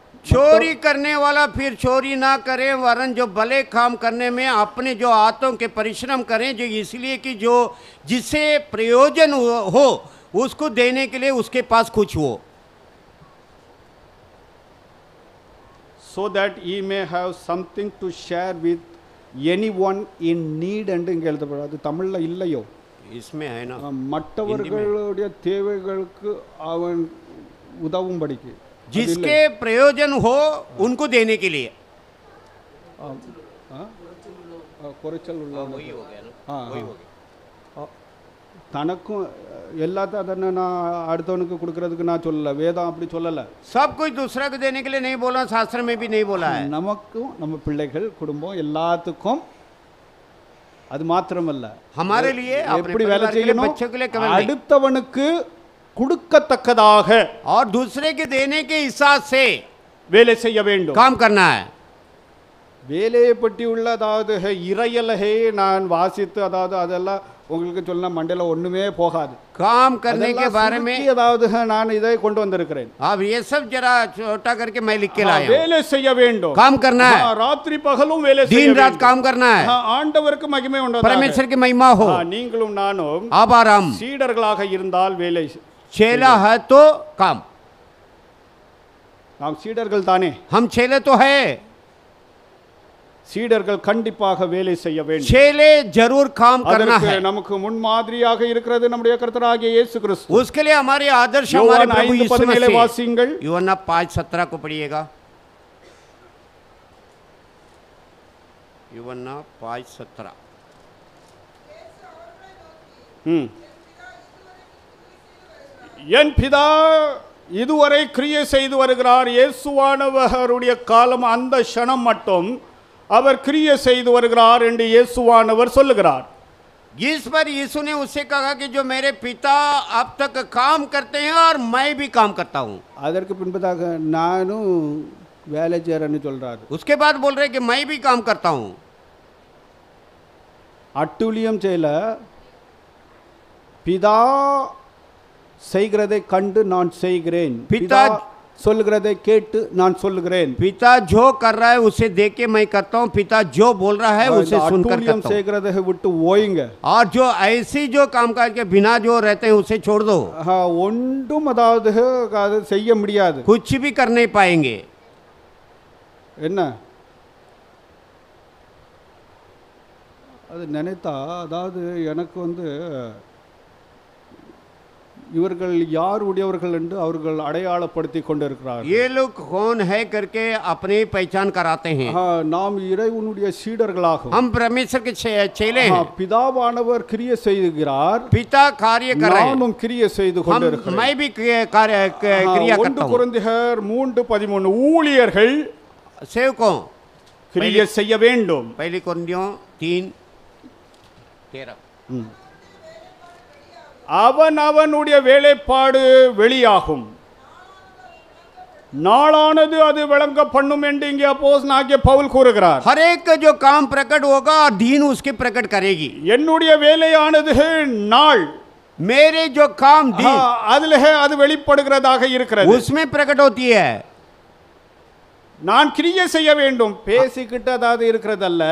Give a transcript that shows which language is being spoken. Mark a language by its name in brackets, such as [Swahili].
[Hindi] चोरी करने वाला फिर चोरी ना करे, वरन जो भले काम करने में अपने जो हाथों के परिश्रम करें, जो इसलिए कि जो जिससे प्रयोजन हो उसको देने के लिए उसके पास कुछ हो, [English] so that he may have something to share with anyone in need. [Tamil] என்று இங்கே எழுதப்படாது, அது தமிழ்ல இல்லையோ? [Hindi] इसमें है ना, [Tamil] மற்றவர்களுடைய தேவைகளுக்கு அவன் உதவும்படிக்கு, [Hindi] जिसके प्रयोजन हो उनको देने के लिए। [Tamil] குறைச்சல் உள்ள [Hindi] वही हो गया ना, वही हो गया। [Tamil] தனக்கும் எல்லாத்தையும் அதனை நான் அடுத்தவனுக்கு கொடுக்கறதுக்கு நான் சொல்லல, வேதம் அப்படி சொல்லல. [Hindi] सब कुछ दूसरा को देने के लिए नहीं बोला, शास्त्र में भी नहीं बोला है। [Tamil] நமக்கும் நம்ம பிள்ளைகள் குடும்பம் எல்லாத்துக்கும் அது மாத்திரமல்ல, [Hindi] हमारे लिए, [Tamil] எப்படி வேலை செய்யணும், [Hindi] बच्चों के लिए केवल नहीं, [Tamil] அடுத்தவனுக்கு கொடுக்கத்தக்கதாக [Hindi] और दूसरे के देने के हिसाब से [Tamil] வேலை செய்ய வேண்டும். [Hindi] काम करना है। [Tamil] வேலையை பற்றி உள்ள அதாவது இறையலகை நான் வாசித்து அதாவது அதெல்லாம் உங்களுக்கு சொன்ன மண்டையில் ஒண்ணுமே போகாது. [Hindi] काम करने के बारे में [Tamil] அதாவது நான் இதை கொண்டு வந்திருக்கிறேன். [Hindi] अब ये सब जरा छोटा करके मैं लिख के लाया हूं. [Tamil] வேலை செய்ய வேண்டும், [Hindi] काम करना है, [Tamil] ராத்திரி பகலும் வேலை செய்ய [Hindi] दिन रात [Tamil] வேண்டும். [Hindi] काम करना है, [Tamil] ஆண்டவருக்கு மகிமை உண்டாவதாக. [Hindi] परमेश्वर की महिमा हो. [Tamil] நீங்களும் நானும் [Hindi] अब आराम [Tamil] சீடர்களாக இருந்தால் வேலை, [Hindi] चेला है तो काम. [Tamil] நாம் சீடர்கள் தானே, [Hindi] हम चेले तो है, [Tamil] சீடர்கள் கண்டிப்பாக வேலை செய்ய வேண்டும். [Hindi] चेले जरूर काम करना [Tamil] அதற்கு [Hindi] है. [Tamil] நமக்கு முன்மாதிரியாக இருக்கிறது நம்முடைய கர்த்தராகிய இயேசு கிறிஸ்து. [Hindi] उसके लिए हमारे आदर्श हमारे [Tamil] யோவான் [Hindi] प्रभु यीशु 5:17 मसीह. [Tamil] வாசியுங்கள். [Hindi] यूहन्ना 5:17 को पढ़िएगा. यूहन्ना 5:17. [Tamil] என் பிதா இதுவரை கிரியை செய்து வருகிறார். இயேசுவானவருடைய காலம் அந்த க்ஷணம் மட்டும் அவர் கிரியை செய்து வருகிறார் என்று இயேசுவானவர் சொல்லுகிறார். [Hindi] इस पर यीशु ने उससे कहा कि जो मेरे पिता अब तक काम करते हैं और मैं भी काम करता हूँ. [Tamil] அதற்கு பின்பதாக நானும் வேலை செய்யறேன்னு சொல்றாரு. [Hindi] उसके बाद बोल रहे कि मैं भी काम करता हूँ. [Tamil] அட்டூழியம் செய்யல, பிதா செய்கிறதை கண்டு நான் செய்கிறேன், பிதா சொல்லுகிறதை கேட்டு நான் சொல்லுகிறேன். [Hindi] पिता जो कर रहा है उसे देख के मैं करता हूँ, पिता जो बोल रहा है उसे सुनकर [Tamil] அட்டூழியம் [Hindi] करता हूँ. [Tamil] செய்கிறதை விட்டு ஓயுங்க. [Hindi] और जो ऐसी जो कामकाज के बिना जो रहते हैं उसे छोड़ दो. [Tamil] ஒன்றும் அதாவது அது செய்ய முடியாது. [Hindi] कुछ भी कर नहीं पाएंगे. [Tamil] என்ன அது நினைத்தா அதாவது எனக்கு இவர்கள் யார் உடையவர்கள் என்று அவர்கள் அடையாளப்படுத்தி கொண்டிருக்கிறார்கள். [Hindi] ये लोग कौन है करके अपनी पहचान कराते हैं. [Tamil] நாம் இறைவனுடைய சீடர்களாகும். [Hindi] हम परमेश्वर के चेले हैं. [Tamil] பிதாவானவர் கிரியை செய்கிறார், [Hindi] पिता कार्य कर रहे हैं, [Tamil] நானும் கிரியை செய்து கொண்டிருக்கிறேன். [Hindi] मैं भी कार्य क्रिया करता 1 हूँ. [Tamil] கொரிந்தியர் 3:13 ஊழியர்கள் [Hindi] सेवकों [Tamil] கிரியை செய்ய வேண்டும். [Hindi] पहली कोरिन्थियों 3:13. [Tamil] அவனுடைய வேலைப்பாடு வெளியாகும், நாளானது அது விளங்க பண்ணும் என்று இங்கே அப்போஸ்தலனாகிய பவுல் கூறுகிறார். [Hindi] हर एक का जो काम प्रकट होगा और दीन उसके प्रकट करेगी. [Tamil] என்னுடைய வேலையானது நாள், [Hindi] मेरे जो काम दीन [Tamil] அதிலே அது வெளிப்படுகிறதாக இருக்கிறது, [Hindi] उसमें प्रकट होती है. [Tamil] நான் கிரியை செய்ய வேண்டும், பேசிக்கிட்டு அதாவது இருக்கிறதல்ல,